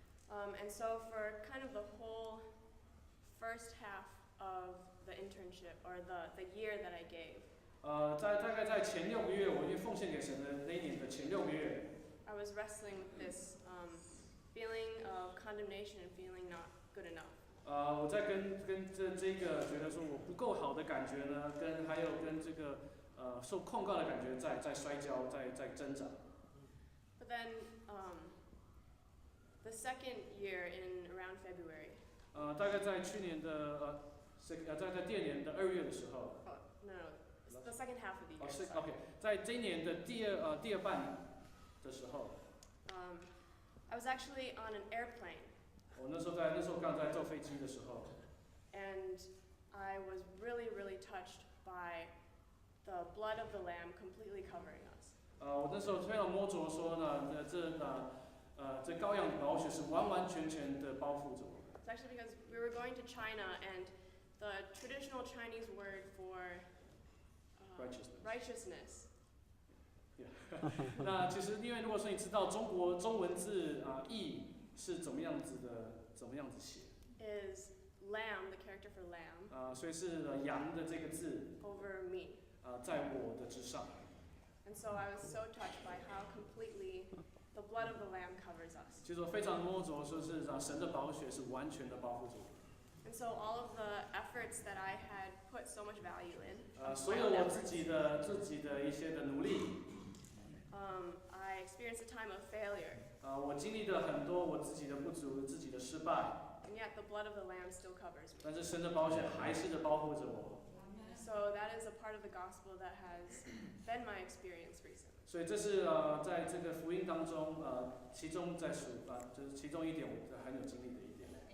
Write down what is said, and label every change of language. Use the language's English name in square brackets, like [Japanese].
[English] And so for kind of the whole first half of the internship, or the year that I gave, [Chinese] 大概在前6个月，我因为奉献给神的那一年的前6个月， [English] I was wrestling with this feeling of condemnation and feeling not good enough. [Chinese] 我在跟这个觉得说我不够好的感觉呢，还有跟这个受控告的感觉在摔跤，在挣扎。 [English] But then the second year in around February. [Chinese] 大概在去年的在第2年的2月的时候。 [English] No, the second half of the year. [Chinese] OK， 在这一年的第二半的时候。 [English] I was actually on an airplane. [Chinese] 我那时候刚在坐飞机的时候。 [English] And I was really, really touched by the blood of the Lamb completely covering us. [Chinese] 我那时候非常摸着说呢，这羔羊的宝血是完完全全的包覆着我。 [English] It's actually because we were going to China, and the traditional Chinese word for righteousness. [Chinese] 那其实因为如果说你知道中文字义是怎么样子写 [English] Is lamb, the character for lamb. [Chinese] 所以是羊的这个字 [English] Over me. [Chinese] 在我的之上。 [English] And so I was so touched by how completely the blood of the lamb covers us. [Chinese] 其实我非常摸着说是神的宝血是完全的包覆着我。 [English] And so all of the efforts that I had put so much value in. [Chinese] 所有我自己的一些的努力。 [English] I experienced a time of failure. [Chinese] 我经历了很多我自己的不足，自己的失败。 [English] And yet the blood of the lamb still covers me. [Chinese] 但是神的宝血还是的包覆着我。 [English] So that is a part of the gospel that has been my experience recently. [Chinese] 所以这是在这个福音当中其中就是其中一点我很有经历的一点。